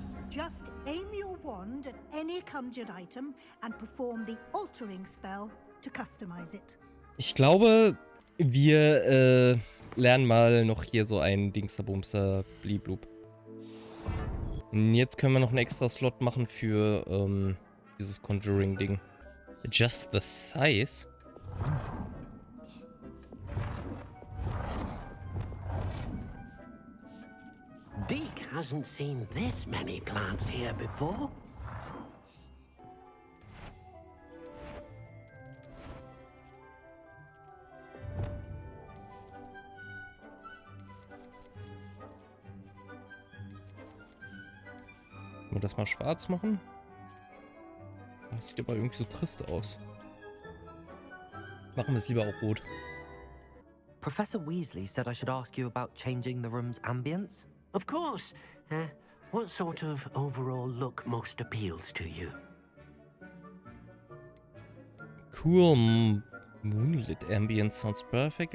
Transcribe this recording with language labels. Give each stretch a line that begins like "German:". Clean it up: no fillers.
English: Just aim your wand at any conjured item and perform the altering spell to customize it.
German: Ich glaube, wir lernen mal noch hier so einen Dingsterbumster Bliblub. Und jetzt können wir noch einen extra Slot machen für dieses Conjuring-Ding.
English: Just the size? Deke hasn't seen this many plants here before.
German: Wollen wir das mal schwarz machen? Das sieht aber irgendwie so trist aus. Machen wir es lieber auch rot.
English: Professor Weasley said I should ask you about changing the room's ambience. Of course. What sort of overall look most appeals to you? Cool moonlit ambience sounds perfect.